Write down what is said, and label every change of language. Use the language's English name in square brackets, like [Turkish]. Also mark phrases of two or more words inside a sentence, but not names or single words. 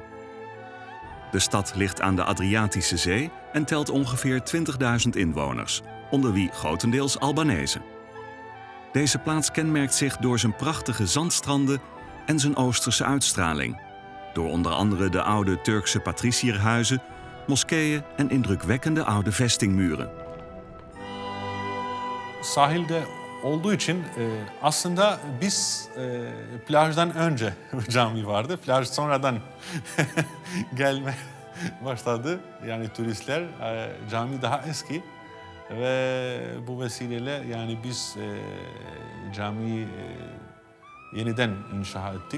[Dutch] De stad ligt aan de Adriatische Zee en telt ongeveer 20.000 inwoners, onder wie grotendeels Albanezen. Deze plaats kenmerkt zich door zijn prachtige zandstranden en zijn oosterse uitstraling. Door onder andere de oude Turkse patricierhuizen, moskeeën en indrukwekkende oude vestingmuren. [Turkish] Sahilde olduğu için aslında biz plajdan önce cami vardı. Plaj sonradan gelme başladı. Yani turistler, cami daha eski. Ve bu vesileyle yani biz camiyi yeniden inşa ettik.